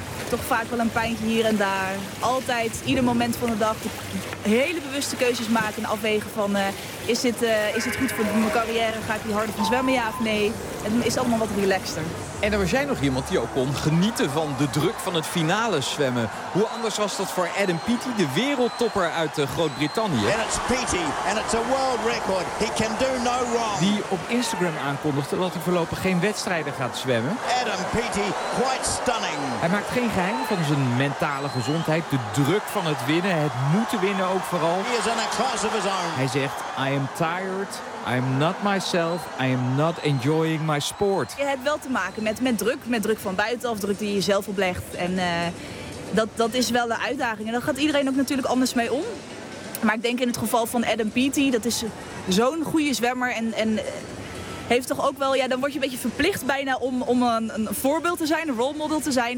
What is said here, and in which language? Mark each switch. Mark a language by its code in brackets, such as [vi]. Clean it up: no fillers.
[nl] Toch vaak wel een pijntje hier en daar. Altijd, ieder moment van de dag, hele bewuste keuzes maken en afwegen van is dit goed voor mijn carrière? Ga ik hier harder van zwemmen, ja of nee? Het is allemaal wat relaxter. En er was jij nog iemand die ook kon genieten van de druk van het finale zwemmen. Hoe anders was dat voor Adam Peaty, de wereldtopper uit Groot-Brittannië? [en] And it's Peaty, and it's a world record. He can do no wrong. [nl] Die op Instagram aankondigde dat hij voorlopig geen wedstrijden gaat zwemmen. [en] Adam Peaty, quite stunning. [nl] Hij maakt geen geheim van zijn mentale gezondheid, de druk van het winnen, het moeten winnen ook vooral. [en] He is in a class of his own. [nl] Hij zegt, [en] I am tired. I am not myself. I am not enjoying my sport. [nl] Je hebt wel te maken met druk. Met druk van buitenaf, druk die je zelf oplegt. En dat is wel de uitdaging. En daar gaat iedereen ook natuurlijk anders mee om. Maar ik denk in het geval van Adam Peaty, dat is zo'n goede zwemmer. En heeft toch ook wel, ja, dan word je een beetje verplicht bijna om een voorbeeld te zijn, een role model te zijn.